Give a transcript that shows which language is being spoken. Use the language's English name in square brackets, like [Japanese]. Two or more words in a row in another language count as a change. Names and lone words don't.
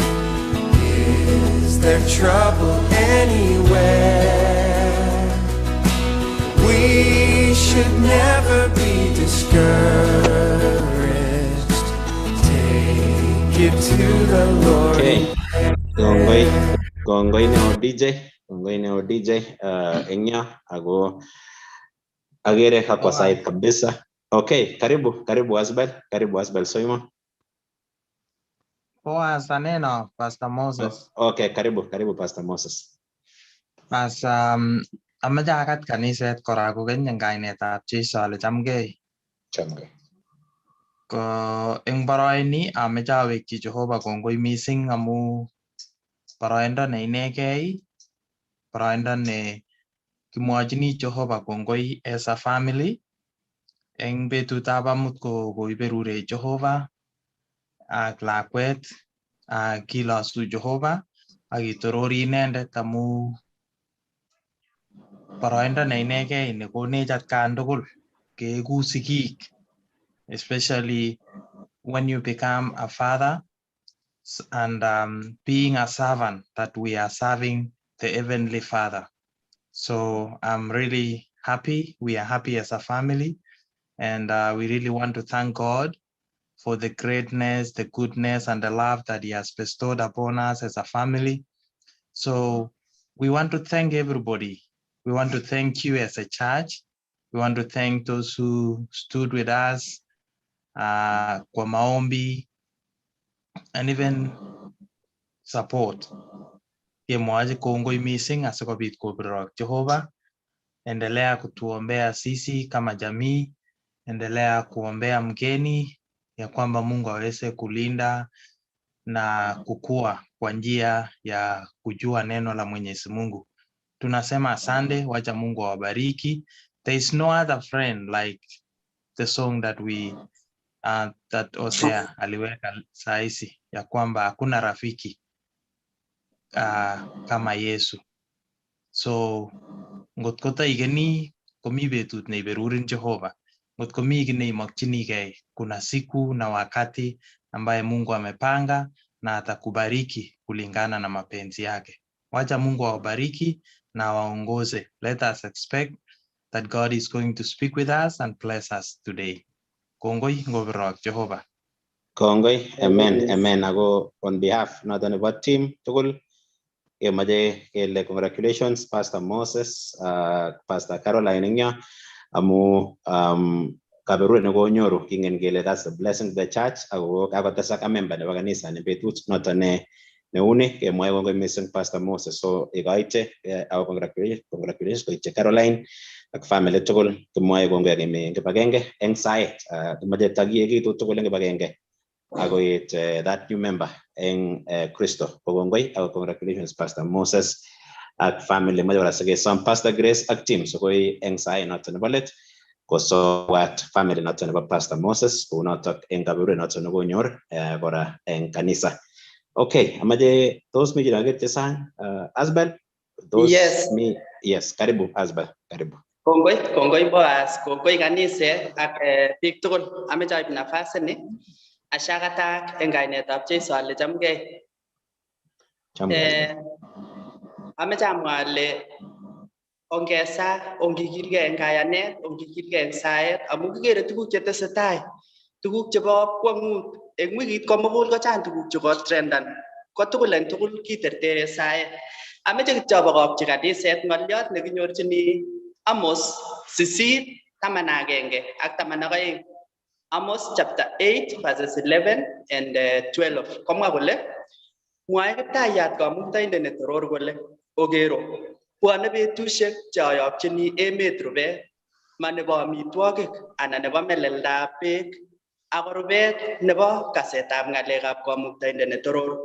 [English] Is there trouble anywhere? We should never be discouraged. Take it to the Lord. [Kalenjin] Okay. Kongoi neo DJ engyo ako agere [Swahili] hapa side kabisa. Okay, karibu Asbel soimo. Poa saneno Pastor Moses. Okay, karibu Pastor Moses. [Kalenjin] Bas amache akat kaniset kora kokeny eng kainetab Jeiso ale chamgei. Chamgei. Ko eng boroini amache awekchi Jehova kongoi mising amu boroindo ne inegei, boroindo ne kimwochini Jehova kongoi [English] as a family. [Kalenjin] Eng betutab amut ko koiberure Jehova ak lakwet kilosu Jehova ak kitorori inendet amu boroindo ne inegei nekonech atkan tugul keeku sigik, [English] especially when you become a father and being a servant, that we are serving the Heavenly Father. So I'm really happy. We are happy as a family, and we really want to thank God for the greatness, the goodness, and the love that He has bestowed upon us as a family. So we want to thank everybody. We want to thank you as a church. We want to thank those who stood with us, [Swahili] kwa maombi, [English] and even support. [Kalenjin] Kemwachi kongoi mising asikobit kobirok Jehova. [Swahili] Endelea kutuombea sisi kama jamii, endelea kuombea mgeni ya kwamba Mungu aweze kulinda na kukua kwa njia ya kujua neno la Mwenyezi Mungu. Tunasema asante, wacha Mungu awabariki. [English] There is no other friend like the song that we that Osea [Swahili] aliweka saisi ya kwamba hakuna rafiki kama Yesu. [Kalenjin] So ngot ko taigeni komi betut neiberurin Jehova. Ngot komi kiy neimokchinigei, [Swahili] kuna siku na wakati ambaye Mungu amepanga na atakubariki kulingana na mapenzi yake. Wacha Mungu awabariki na waongoze. [English] Let us expect that God is going to speak with us and bless us today. [Kalenjin] Kongoi ngobirok Jehova. Kongoi, amen, amen. Ako [English] on behalf not only of team [Kalenjin] tugul, kemaje kele congratulations Pastor Moses, Pastor Caroline Inyo, amu kaberuret nekonyoru kingen kele [English] that's a blessing to the church. [Kalenjin] Ako kakotesak [English] a member [Kalenjin] nebo kanisa ne betut noton neuni kemwae kongoi mising Pastor Moses. So ikoite [English] our congratulations [Kalenjin] koityi Caroline ak family tugul, kemwae kongoi kemi kibagenge eng sait kemaje tagiekitu tugul eng kibagenge akoit [English] that new member [Kalenjin] eng Kristo. Kongoi ak congratulations Pastor Moses ak family majo kora sikesom Pastor Grace ak team so koi eng sait noton nebo let kosowat family noton nebo Pastor Moses kunotok eng kaberuret noton nekonyor kora eng kanisa. Okay, amaje tos mi kinaget chesang Asbel? [English] Yes. [Swahili] Yes, karibu Asbel, karibu. [Kalenjin] Kongoi boas, kongoi kanise ak biik tugul. Ameche aib nafasi ni ashakatak eng kainetab Jeiso ale chamgei. Ameche amwa ale ongesa, ongikilgei eng kayanet, ongikilgei eng saet amu kikere tuguk chetesetai, tuguk chebo kwang'ut. Eng wikit komugul kochang tuguk cheko trendan. Ko tugul eng tugul kitertere saet. Ameche kityo abokokchi kaniset ng'oliot nekinyorchini Amos 8:11 ak 12. [English] Amos chapter 8 verses 11 and 12. [Kalenjin] Komwa kole mwae Kiptayat Kamuktaindet netoror kole ogero bwone betusiek cheayopchini emet rubet, ma nebo amitwogik anan nebo meleldab beek, ako rubet nebo kasetab ng'alekab Kamuktaindet netoror.